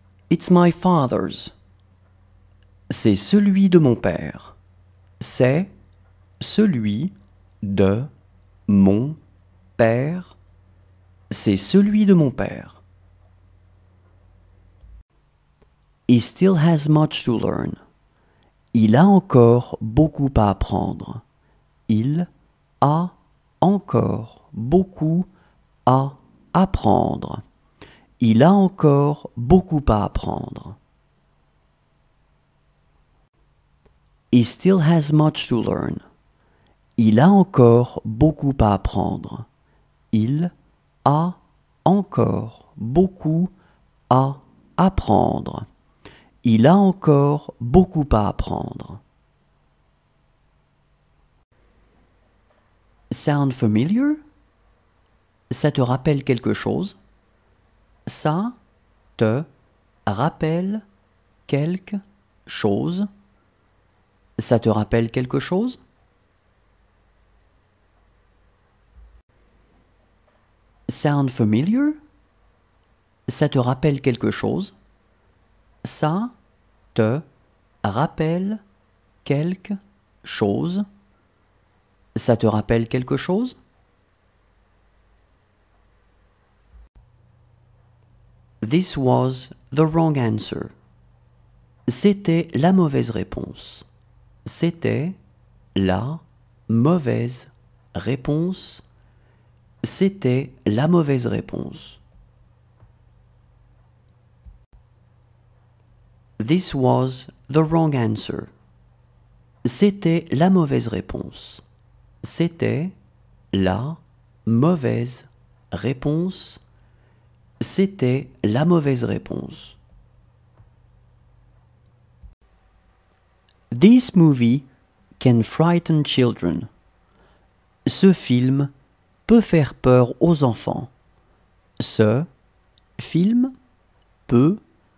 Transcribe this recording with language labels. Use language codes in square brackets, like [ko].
[en] It's my father's. [fr] C'est celui de mon père. C'est celui de mon père. C'est celui de mon père. [en] He still has much to learn. [fr] Il a encore beaucoup à apprendre. Il a encore beaucoup à apprendre. Il a encore beaucoup à apprendre. [en] He still has much to learn. [fr] Il a encore beaucoup à apprendre. Il a encore beaucoup à apprendre. Il a encore beaucoup à apprendre. [en] Sound familiar? [fr] Ça te rappelle quelque chose? Ça te rappelle quelque chose? Ça te rappelle quelque chose? [en] Sound familiar? [fr] Ça te rappelle quelque chose? Ça te rappelle quelque chose? Ça te rappelle quelque chose? [en] This was the wrong answer. [fr] C'était la mauvaise réponse. C'était la mauvaise réponse. C'était la mauvaise réponse. [en] This was the wrong answer. [fr] C'était la mauvaise réponse. C'était la mauvaise réponse. C'était la mauvaise réponse. [en] This movie can frighten children. [fr] Ce film peut faire peur aux enfants. Ce film peut faire peur aux enfants.